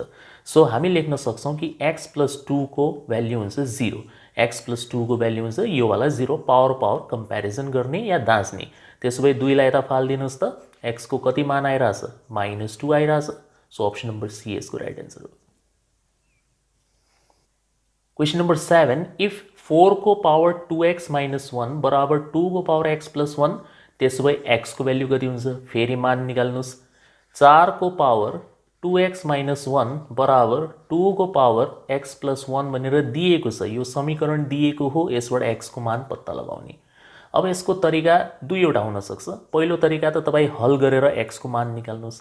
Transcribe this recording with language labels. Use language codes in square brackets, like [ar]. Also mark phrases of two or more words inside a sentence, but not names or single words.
[ne] सो हामी लेख्न सक्छौं कि x + 2 को भ्यालु हुन्छ 0, x + 2 को भ्यालु हुन्छ यो वाला 0, [en] power power comparison [ne] गर्ने या दाँच्ने। त्यसोभए 2 लाई यता फाल्दिनुस् त x को कति मान आइराछ -2 आइराछ। [en] so option number C [ne] यसको [en] right answer [ne] हो। [en] question number [ne] 7, इफ 4 को पावर 2x - 1 बराबर 2 को पावर x + 1 त्यसोभए x को भ्यालु कति हुन्छ फेरि मान निकाल्नुस्। 4 को पावर 2x - 1 बराबर 2 को पावर x + 1 भनेर दिएको छ। यो समीकरण दिएको हो, यसबाट x को मान पत्ता लगाउने। अब यसको तरिका दुईवटा हुन सक्छ। पहिलो तरिका त तपाई हल गरेर x को मान निकाल्नुस्।